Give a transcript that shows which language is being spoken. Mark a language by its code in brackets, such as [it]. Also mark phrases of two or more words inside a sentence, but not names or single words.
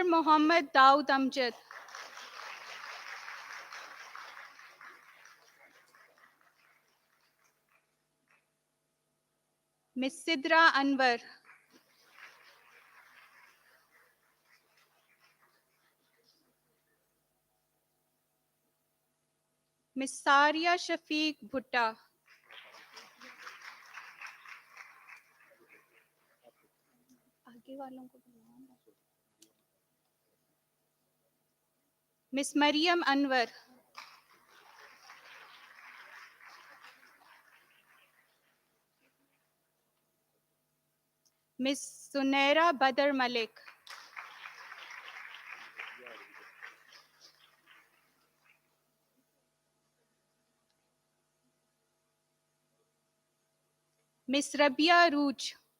[en] Muhammad Daud Amjad. Miss Sidra Anwar. Miss Saria Shafiq Bhutta. [hi] आगे वालों को बुलाओ। [en] Miss Mariam Anwar. Miss Sunaira Badr Malik. Miss Rabia Rooch.